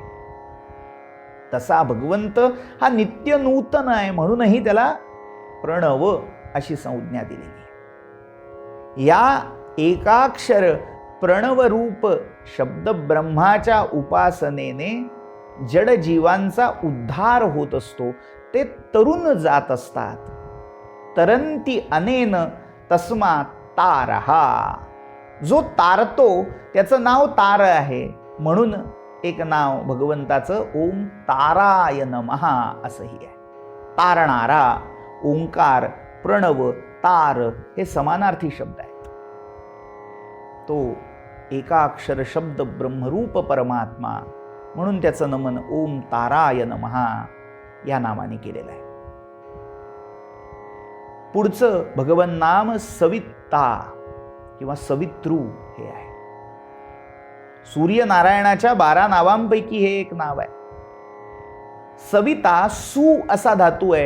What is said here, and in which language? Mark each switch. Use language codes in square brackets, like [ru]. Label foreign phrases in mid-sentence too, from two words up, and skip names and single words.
[mr] तसा भगवंत हा नित्य नूतन आहे, म्हणूनही त्याला प्रणव अशी संज्ञा दिलेली आहे. या एकाक्षर प्रणवरूप शब्द ब्रह्माच्या उपासनेने जड जीवांचा उद्धार होत असतो. ते तरुण जात असतात. [sa] तरंती अनेन तस्मात् तारहा. [mr] जो तारतो त्याचं नाव तार आहे, म्हणून एक नाव भगवंताचं [sa] ओम ताराय नमः [mr] असंही आहे. तारणारा, ओंकार, प्रणव, तार हे समानार्थी शब्द आहेत. तो एकाक्षर शब्द ब्रह्मरूप परमात्मा, म्हणून त्याचं नमन [sa] ओम ताराय नमः [mr] या नावाने केलेलं आहे. पुढचं भगवन नाम सविता किंवा सवितृ हे आहे. सूर्यनारायणाच्या 12 नावांपैकी हे एक नाव आहे. सविता सु असा धातू आहे.